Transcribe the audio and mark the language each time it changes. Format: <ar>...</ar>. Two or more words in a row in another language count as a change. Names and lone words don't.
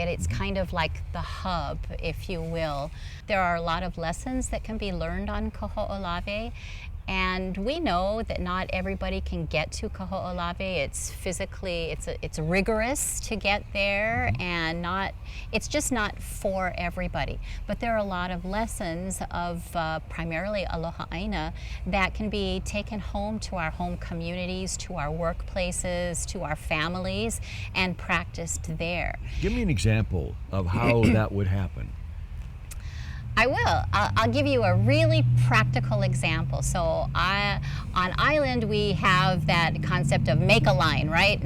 <en>It's kind of like the hub, if you will. There are a lot of lessons that can be learned on Kaho'olawe, and we know that not everybody can get to Kaho'olawe. It's physically, it's rigorous to get there, and it's just not for everybody. But there are a lot of lessons of primarily</en> <haw>Aloha ʻāina</haw> <en>that can be taken home to our home communities, to our workplaces, to our families, and practiced there. Give me an example of how that would happen. I will. I'll give you a really practical example. So on island, we have that concept of make a line, right?</en>